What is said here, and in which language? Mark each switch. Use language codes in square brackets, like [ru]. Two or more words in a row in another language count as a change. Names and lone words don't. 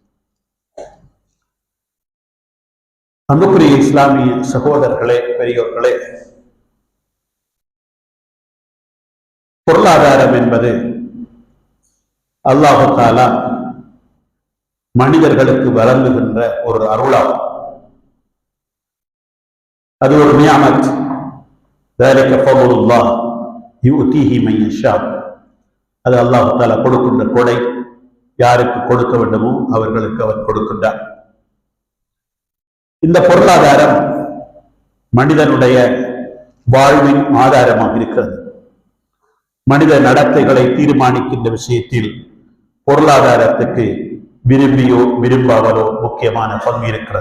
[ta] அன்புக்குரிய இஸ்லாமிய சகோதரர்களே, பெரியோர்களே, பொருளாதாரம் என்பது [ar] الله تعالى [ta] மனிதர்களுக்கு வழங்குகின்ற ஒரு அருளாகும். அது ஒரு நியாமத். [ar] ذلك فضل الله يؤتيه من يشاء. [ta] அது [ar] الله تعالى [ta] கொடுக்கின்ற கொடை. யாருக்கு கொடுக்க வேண்டுமோ அவர்களுக்கு அவர் கொடுக்கின்றார். இந்த பொருளாதாரம் மனிதனுடைய வாழ்வின் ஆதாரமாக இருக்கிறது. மனித நடத்தைகளை தீர்மானிக்கின்ற விஷயத்தில் பொருளாதாரத்துக்கு விரும்பியோ விரும்பாவதோ முக்கியமான பங்கு இருக்கிறது.